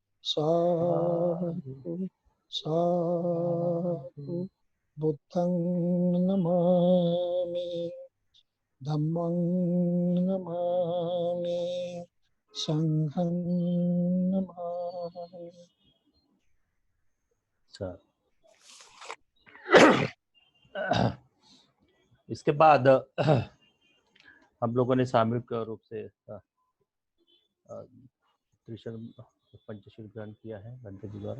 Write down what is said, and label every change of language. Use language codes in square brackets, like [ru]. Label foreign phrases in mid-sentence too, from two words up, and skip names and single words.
[pi] साधु साधु बुद्धं नमामि धम्मं नमामि संघं नमामि। [hi] इसके बाद हम लोगों ने सामूहिक रूप से त्रिशर पंचशील ग्रहण किया है बंते जी द्वारा।